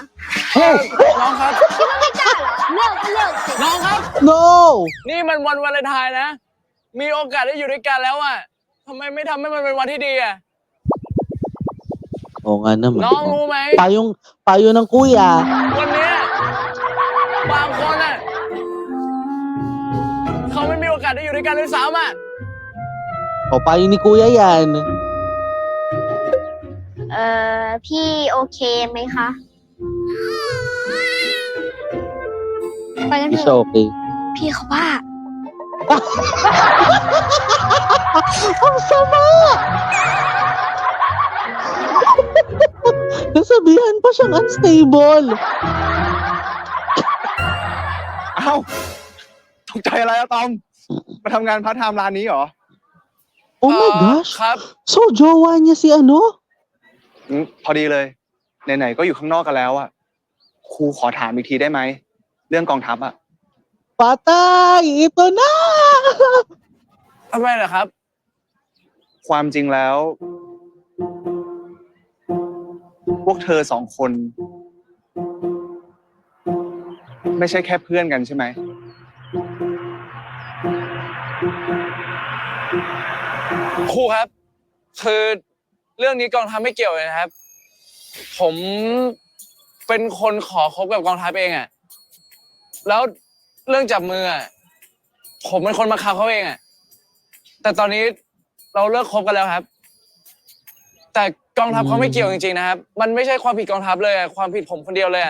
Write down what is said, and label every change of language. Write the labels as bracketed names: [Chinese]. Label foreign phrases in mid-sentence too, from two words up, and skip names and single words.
[Thai] น้องครับ คิดว่าไม่กล้าเหรอ เลิกก็เลิกสิ น้องครับ [English] No! [Thai] นี่มันวันวาเลนไทน์นะ มีโอกาสได้อยู่ด้วยกันแล้วอ่ะทำไมไม่ทำให้มันเป็นวันที่ดีอ่ะ [Filipino] Oo nga naman. [Thai] น้องรู้ไหม [Filipino] Payo ng kuya. [Thai] วันเนี้ยบางคนอ่ะเขาไม่มีโอกาสได้อยู่ด้วยกันเลยซ้ำอ่ะ [Filipino] O, payo ni kuya yan. [Thai] พี่โอเคไหมคะ ไปกัน [Filipino] Hindi เถ siya อะ okay. [Thai] พี่เขาบ้า [Filipino] Ang sama! Nasabihan pa siyang unstable. [Thai] เอ้าตกใจอะไรอะตอม มาทำงานพาร์ทไทม์ร้านนี้เหรอ [English] Oh my gosh. [Thai] ครับ [Filipino] So, jowa niya si ano? [Thai] พอดีเลย ไหนๆก็อยู่ข้างนอกกันแล้วอะครูขอถามอีกทีได้ไหม เรื่องกองทัพอะ [Filipino] Patay! Ito na! [Thai] ทำไมล่ะครับ ความจริงแล้ว พวกเธอสองคน ไม่ใช่แค่เพื่อนกันใช่ไหม ครูครับ คือเรื่องนี้กองทัพไม่เกี่ยวเลยนะครับ ผมเป็นคนขอคบกับกองทัพเองอ่ะ แล้วเรื่องจับมืออ่ะผมเป็นคนมาคับเขาเองอ่ะ แต่ตอนนี้เราเลิกคบกันแล้วครับ แต่กองทัพเขาไม่เกี่ยวจริงๆนะครับ มันไม่ใช่ความผิดกองทัพเลยอ่ะ ความผิดผมคนเดียวเลยอ่ะ